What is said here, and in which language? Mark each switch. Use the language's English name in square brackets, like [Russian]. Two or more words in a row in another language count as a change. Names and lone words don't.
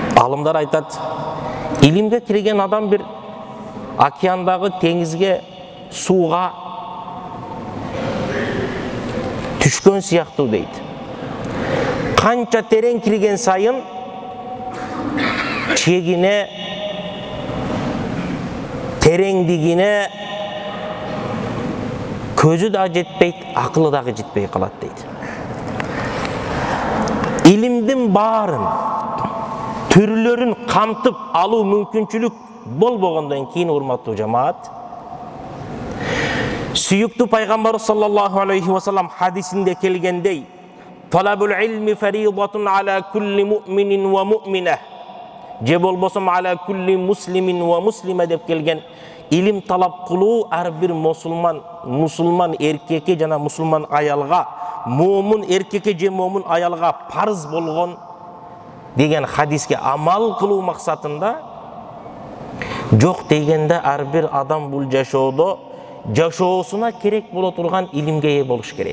[Kyrgyz] Алымдар айтат, илимге кирген адам bir [Kazakh] океандағы теңізге, [Kyrgyz] суға түшкөн сыяктуу дейт. Канча терең кирген сайын чегине, тереңдигине көзү да жетпейт, акылы дагы жетпей калат дейт. Илимдин баарын, түрлөрүн камтып алуу мүмкүнчүлүк болбогондон кийин, урматтуу жамаат, сүйүктүү пайгамбар [Arabic] صلى الله عليه وسلم [Kyrgyz] хадисинде келгендей, [Arabic] طلب العلم فريضة على كل مؤمن ومؤمنة, [Kyrgyz] же болбосом [Arabic] على كل مسلم ومسلمة [Kyrgyz] деп келген, илим талап кылуу ар бир мусулман эркекке жана мусулман аялга, момун эркекке же момун аялга парыз болгон деген хадиске амал кылуу максатында, жок дегенде ар бир адам бул жашоодо жашоосуна керек боло турган илимге ээ болуш керек.